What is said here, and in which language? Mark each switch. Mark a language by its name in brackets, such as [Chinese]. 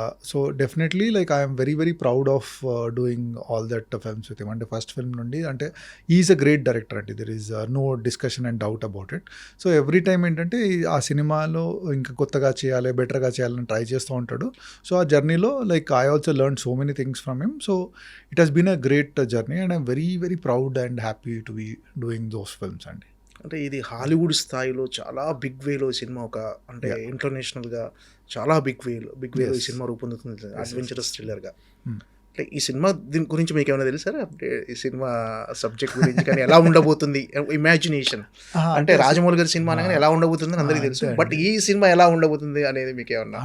[English] So definitely like I'm very very proud of doing all that films with him. [Telugu] అంటే first film నుండి అంటే [English] Is a great director అండి. There is no discussion and doubt about it. [Telugu] So every time ఏంటంటే ఆ సినిమాలో ఇంకా కొత్తగా చేయాలి, బెటర్గా చేయాలని ట్రై చేస్తూ ఉంటాడు. సో ఆ జర్నీలో [English] Like I also learned so many things from him. So it has been a great journey and I'm very very proud and happy to be doing those films అండి. [Telugu] అంటే ఇది హాలీవుడ్ స్థాయిలో చాలా big వేలో cinema ఒక అంటే ఇంటర్నేషనల్గా చాలా big వేలో ఈ సినిమా రూపొందుతుంది, అడ్వెంచరస్ థ్రిల్లర్గా. అంటే ఈ సినిమా దీని గురించి మీకు ఏమైనా తెలుసారా? అంటే ఈ సినిమా సబ్జెక్ట్ గురించి కానీ ఎలా ఉండబోతుంది, ఇమాజినేషన్ అంటే రాజమౌళి గారి సినిమా అనగానే ఎలా ఉండబోతుంది అని అందరికీ తెలుసు, బట్ ఈ సినిమా ఎలా ఉండబోతుంది అనేది మీకు ఏమన్నా?